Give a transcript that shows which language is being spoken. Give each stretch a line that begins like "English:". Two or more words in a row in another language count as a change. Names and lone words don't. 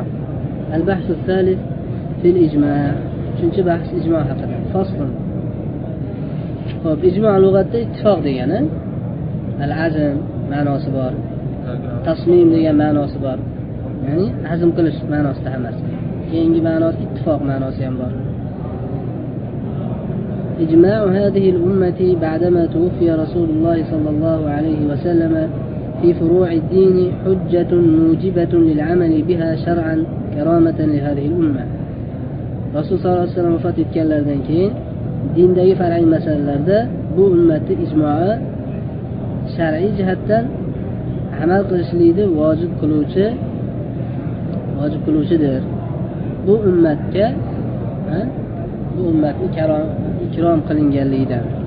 Arabic: البحث الثالث في الإجماع.
Uzbek: Uchinchi bahs ijmo haqida. Fasl. Xo'p, ijmo lug'atda ittifoq degani. Al-azm ma'nosi bor. Tasmim degan ma'nosi bor. Ya'ni azm qilish ma'nosida hammasi. Keyingi ma'nosi ittifoq ma'nosi ham bor.
Arabic: إجماع هذه الأمة بعدما توفي رسول الله صلى الله عليه وسلم في فروع الدين حجة موجبة للعمل بها شرعا كرامة لهذه الأمة. رسول صلى الله عليه وسلم
Uzbek: وفات etganlardan keyin dindagi far'iy masalalarda bu ummatni ijmo'i shar'iy jihatdan amal qilishlikni vojib qiluvchidir. Bu ummatga bu ummatni ikrom qilinganligidan.